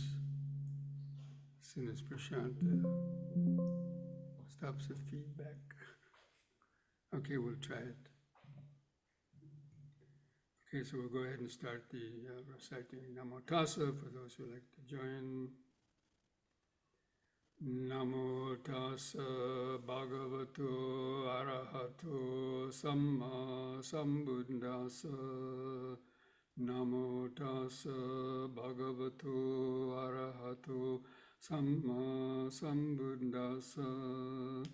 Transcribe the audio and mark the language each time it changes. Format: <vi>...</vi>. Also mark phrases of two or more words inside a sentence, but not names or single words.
<en>As soon as Prashant stops the feedback. Okay, we'll try it. Okay, so we'll go ahead and start the reciting Namo Tassa for those who like to join.</en> <pi>Namo Tassa Bhagavato Arahato Samma Sambuddhassa. Namo Tassa Bhagavato Arahato Samma Sambuddhassa.</pi>